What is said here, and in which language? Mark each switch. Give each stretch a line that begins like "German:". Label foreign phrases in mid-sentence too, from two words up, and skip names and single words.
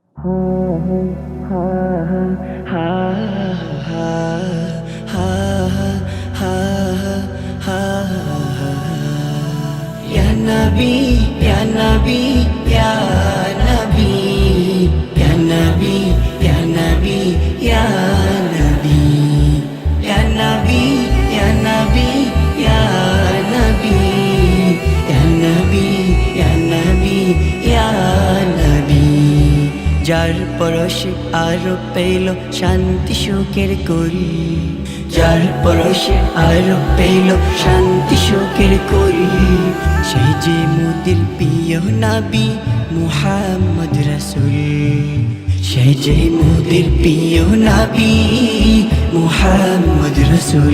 Arabic: يا نبي، يا نبي، يا نبي، يا نبي، يا نبي، يا نبي، يا نبي، يا نبي، يا نبي، يا نبي، يا نبي، يا نبي.
Bangla: যার পরশে আরো পেল শান্তি সুখের কুল, যার পরশে আরো পেল শান্তি সুখের কুল, সেই যে মোদের প্রিয় নবী মুহাম্মদ রাসূল, সেই যে মোদের প্রিয় নবী মুহাম্মদ রাসূল।